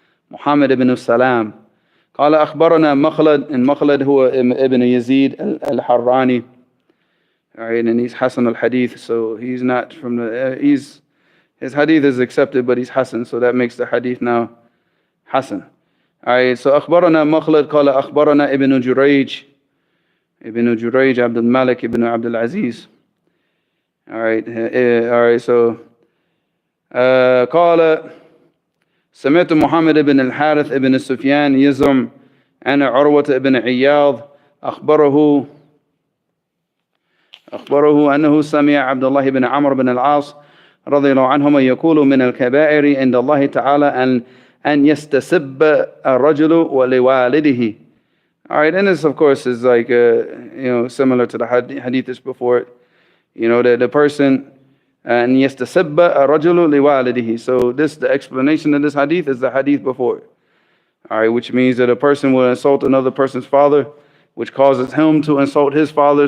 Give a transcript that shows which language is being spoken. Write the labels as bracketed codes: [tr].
[en] Muhammad ibn Salam. [ar] قال أخبرنا مخلد, [en] and Makhlad [ar] هو [en] ibn Yazid al-Harrani. All right, and he's Hasan al-Hadith, so he's not from his hadith is accepted, but he's Hasan, so that makes the hadith now Hasan. All right, so [ar] أخبرنا مخلد قال أخبرنا ابن جريج عبد الملك ابن عبد العزيز. [en] All right, so [ar] قال سمعت محمد بن الحارث بن سفيان يزعم أن عروة بن عياض أخبره أنه سمع عبد الله بن عمرو بن العاص رضي الله عنهما يقول من الكبائر عند الله تعالى أن يستسب الرجل ولوالده. [en] All right, and this, of course, is like, similar to the hadith before it. That the person, and [ar] يستسب الرجل لوالده. [en] So the explanation of this hadith is the hadith before it. All right, which means that a person will insult another person's father, which causes him to insult his father.